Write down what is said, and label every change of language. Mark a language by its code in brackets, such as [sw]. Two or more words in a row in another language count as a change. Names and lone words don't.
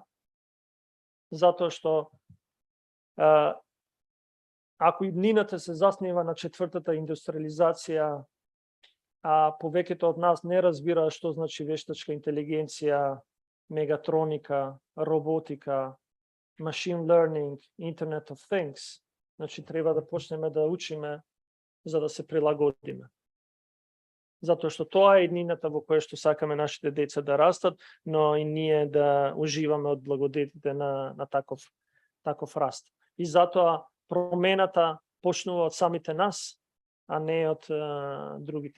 [mk] Затоа што ако иднината се заснива на 4-та индустриализација, а повеќето од нас не разбира што значи вештачка интелигенција, мегатроника, роботика, [en] machine learning, Internet of Things, [mk] значи треба да почнеме да учиме за да се прилагодиме. Затоа што тоа е иднината во која што сакаме нашите деца да растат, но и ние да уживаме од благодетите на таков раст. И затоа промената почнува од самите нас, а не од другите.